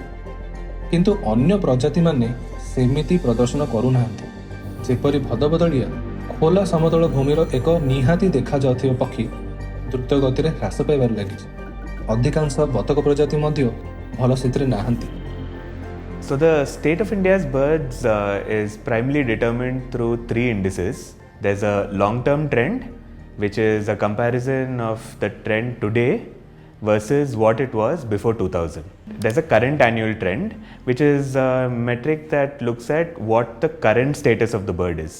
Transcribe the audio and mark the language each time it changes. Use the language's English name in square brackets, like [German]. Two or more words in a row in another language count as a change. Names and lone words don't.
[Odia] କିନ୍ତୁ ଅନ୍ୟ ପ୍ରଜାତିମାନେ ସେମିତି ପ୍ରଦର୍ଶନ କରୁନାହାନ୍ତି। ଯେପରି ଭଦବଦଳିଆ ଖୋଲା ସମତଳ ଭୂମିର ଏକ ନିହାତି ଦେଖାଯାଉଥିବା ପକ୍ଷୀ ଦ୍ରୁତ ଗତିରେ ହ୍ରାସ ପାଇବାରେ ଲାଗିଛି। ଅଧିକାଂଶ ବତକ ପ୍ରଜାତି ମଧ୍ୟ ଭଲ ସ୍ଥିତିରେ ନାହାନ୍ତି। [English] So the state of India's birds is primarily determined through 3 indices. There's a long-term trend, which is a comparison of the trend today versus what it was before 2000. There's a current annual trend, which is a metric that looks at what the current status of the bird is.